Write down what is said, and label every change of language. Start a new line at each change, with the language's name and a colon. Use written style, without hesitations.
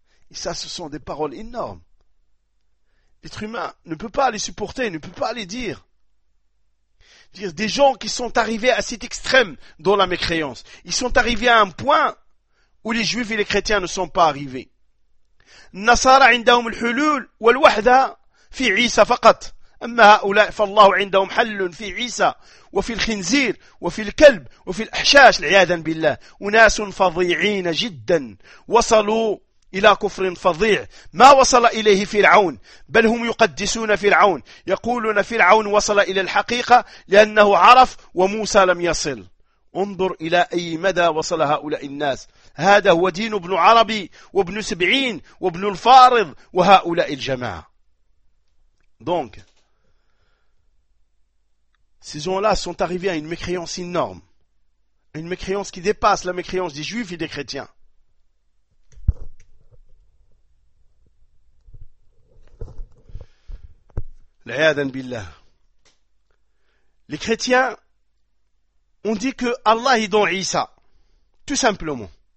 French: Et ça, ce sont des paroles énormes. L'être humain ne peut pas les supporter, ne peut pas les dire. Des gens qui sont arrivés à cet extrême dans la mécréance, ils sont arrivés à un point où les juifs et les chrétiens ne sont pas arrivés.
Arabic: Nasara indahum al-hulul wal-wahda fi Isa faqat. أما هؤلاء فالله عندهم حل في عيسى وفي الخنزير وفي الكلب وفي الأحشاش عياذا بالله وناس فظيعين جدا وصلوا إلى كفر فظيع ما وصل إليه فرعون بل هم يقدسون فرعون يقولون فرعون وصل إلى الحقيقة لأنه عرف وموسى لم يصل انظر إلى أي مدى وصل هؤلاء الناس هذا هو دين ابن عربي وابن سبعين وابن الفارض وهؤلاء الجماعة دونك.
French: Ces gens-là sont arrivés à une mécréance énorme. Une mécréance qui dépasse la mécréance des juifs et des chrétiens. L'ayadan billah. Les chrétiens ont dit que Allah est dans Isa. Tout simplement.